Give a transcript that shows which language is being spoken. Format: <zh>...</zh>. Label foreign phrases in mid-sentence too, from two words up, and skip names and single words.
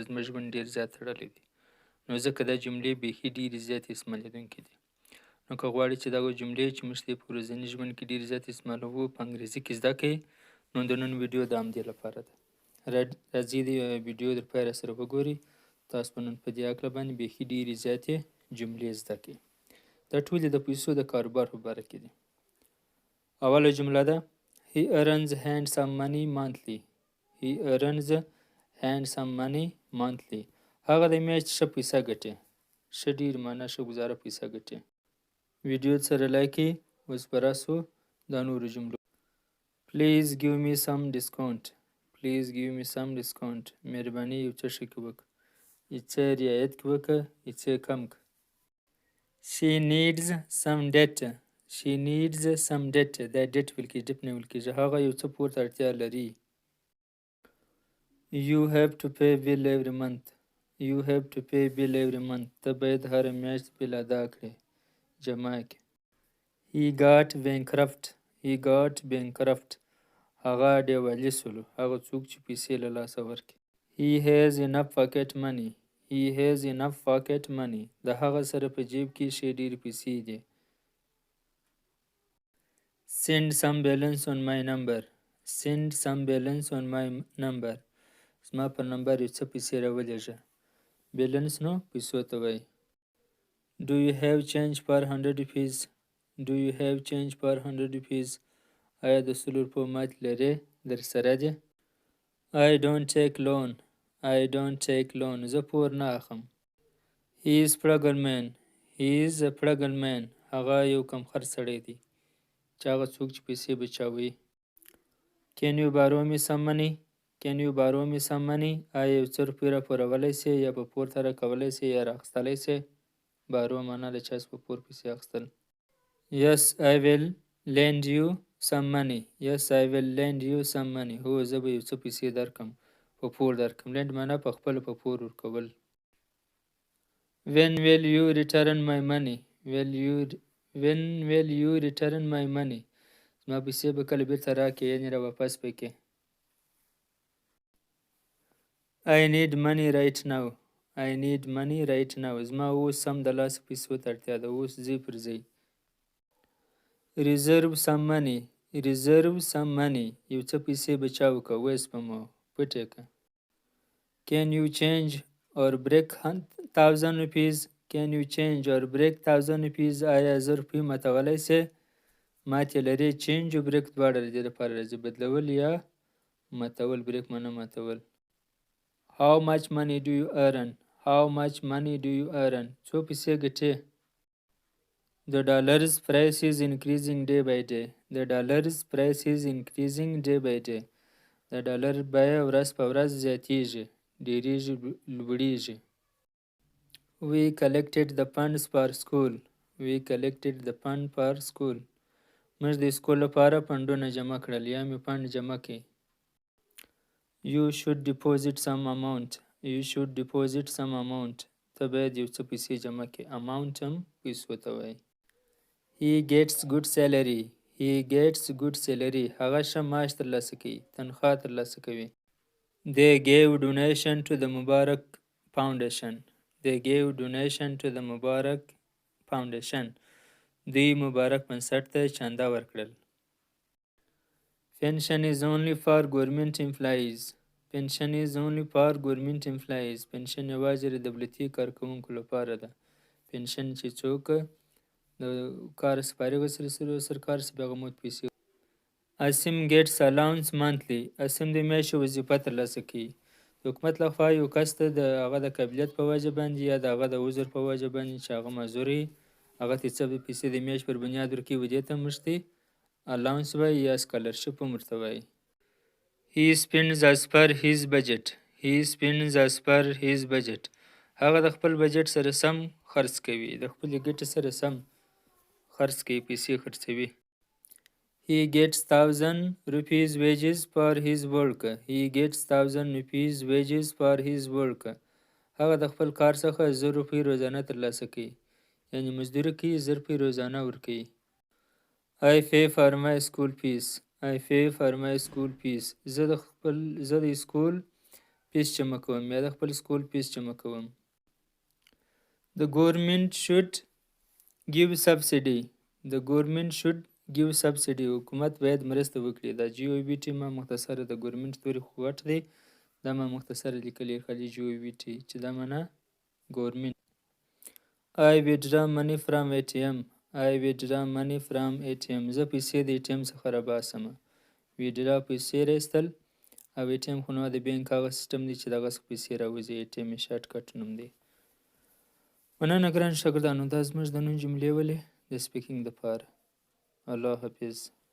<ps>زموږ ژوند ډېر زیات تړلی دی نو ځکه دا جملې بیخي ډېرې زیاتې استعمالېدونکې دي نو که غواړئ چې دغه جملې چې موږ په ورځني ژوند کې ډېرې زیاتې استعمالوو په انګریزي کې زده کړئ نو د نن ویډیو د همدې لپاره ده راځئ د ویډیو در پای راسره وګورئ تاسو به نن په دې هکله باندې بیخي ډېرې زیاتې جملې زده کړئ دا ټولې د پیسو د کاروبار په باره کې دي اوله جمله ده</ps> <en>He earns handsome money monthly He earns handsome money monthly</en> <ps>هغه د میاشتې ښه پیسه ګټي ښه ډېر معنا ښه ګزاره پیسه ګټي ویډیو سره لایک کړئ اوس به راسو دا نورو جملو</ps> <en>Please give me some discount Please give me some discount</en> <ps>مهرباني یو څه ښه کې وکړه یو څه رعایت کې وکړه یو څه کم کړه</ps> <en>She needs some debt She needs some debt</en> <ps>دا debt ویل کېږي debt نه ویل کېږي هغه یو څه پور ته اړتیا لري</ps> <en>You have to pay bill every month You have to pay bill every month</en> <ps>ته باید هره میاشت بیل ادا کړې جمع کړې</ps> <en>He got bankrupt He got bankrupt</en> <ps>هغه ډیوالي سولو هغه څوک چې پیسې له لاسه ورکړي</ps> <en>He has enough pocket money He has enough pocket money</en> <ps>د هغه سره په جیب کې ښې ډېرې پیسې دي</ps> <en>Send some balance on my number Send some balance on my number</en> <ps>زما پر نمبر یو څه پیسې راولېږه بیلنس نو پیسو ته وایي</ps> <en>Do you have change for 100 rupees Do you have change for 100 rupees</en> <ps>آیا د 100 روپو مات لرې در سره دی</ps> <en>I don't take loan I don't take loan</en> <ps>زه پور نه اخلم</ps> <en>He is frugal man He is a frugal man</en> <ps>هغه یو کم خرڅ سړی دی چې هغه څوک چې پیسې بچاوي</ps> <en>Can you borrow me some money Can you borrow me some money</en> <ps>آیا یو څه روپۍ راپورولی سې یا په پور ته راکولی سې یا رااخیستلی سې بارو معنا د چا په پور پیسې اخیستل</ps> <en>Yes I will lend you some money Yes I will lend you some money</en> <ps>هو زه به یو څه پیسې درکم په پور درکم lend معنا په خپله په پور ورکول</ps> <en>When will you return my money When will you return my money</en> <ps>زما پیسې به کله بیرته راکړې یعنې را واپس به کړې</ps> <en>I need money right now I need money right now</en> <ps>زما اوس سم د لاسه پیسو ته اړتیا ده اوس ځي پر ځئ</ps> <en>Reserve some money Reserve some money</en> <ps>یو څه پیسې بچاو که وسپموه پټې که</ps> <en>Can you change or break 1000 rupees Can you change or break 1000 rupees</en> <ps>آیا 1000 روپۍ ماتولی سې ماتې لرې چینج او بریک دواړه د دې لپاره راځي بدلول یا ماتول بریک معنا ماتول</ps> <en>How much money do you earn How much money do you earn</en> <ps>څو پیسې ګټې</ps> <en>The dollar's price is increasing day by day The dollar's price is increasing day by day</en> <ps>د ډالر بیه ورځ په ورځ زیاتیږي ډیریږي لوړیږي</ps> <en>We collected the funds for school We collected the fund for school</en> <ps>موږ د سکول لپاره فنډونه جمع کړل یا مې فنډ جمع کړي</ps> <en>You should deposit some amount You should deposit some amount</en> <ps>ته باید یو څه پیسې جمع کړي</ps> <en>amount</en> <ps>هم پیسو ته وایي</ps> <en>He gets good salary He gets good salary</en> <ps>هغه ښه معاش ترلاسه کوي تنخواه ترلاسه کوي</ps> <en>They gave donation to the Mubarak Foundation They gave donation to the Mubarak Foundation</en> <ps>دوی مبارک بنسټ ته چانده ورکړل</ps> <en>Pension is only for government employees Pension is only for government employees</en> <ps>پنشن یوازې د دولتي کارکوونکو لپاره ده پنشن چې څوک د کار سپارې وسره سرکار څخه هغه موت پیسې Asim</ps> <en>gets allowance monthly</en> <ps>Asim د میاشتې وظیفه ترلاسه کوي د حکومت لخوا یو کس ته د هغه د قابلیت په وجه باندې یا د هغه د عذر په وجه باندې چې هغه معذور وي هغه ته څه پیسې د میاشت پر بنیاد ورکوي و دې ته موږ ته الاونس وایي یا سکالرشپ هم ورته وایي</ps> <en>He spends as per his budget He spends as per his budget</en> <ps>هغه د خپل بجټ سره سم خرڅ کوي د خپلې ګټې سره سم خرڅ کوي پیسې خرڅوي</ps> <en>He gets 1000 rupees wages for his work. He gets 1000 rupees wages for his work.</en> <ps>هغه د خپل کار څخه 1000 روپۍ روزانه ترلاسه کوي. یعنی مزدوري کوي 1000 روپۍ روزانه ورکوي.</ps> <en>I pay for my school fees. I pay for my school fees.</en> <ps>زه د سکول فیس جمع کوم یا د خپل سکول فیس جمع کوم.</ps> <en>The government should give subsidy. The government should give subsidy.</en> <ps>حکومت باید مرسته وکړي. دا جی او بی ټي ما مختصره د ګورنمنت توري خو غټ دی. دا ما مختصره لیکلی خالي جی او بی ټي چې دا معنا ګورنمنت.</ps> <en>I withdraw money from ATM. I withdraw money from ATM.</en> <ps>زه پیسې د ATM څخه راباسم. withdraw پیسې راایستل او ATM خو نو د بانک هغه سیستم دی چې دغه څخه پیسې راوځي. ATM یې شارټ کټ نوم دی. مننه ګران شاګردانو، دا زموږ د نن جملې ولې د سپیکینګ دپاره. الله حافظ.</ps>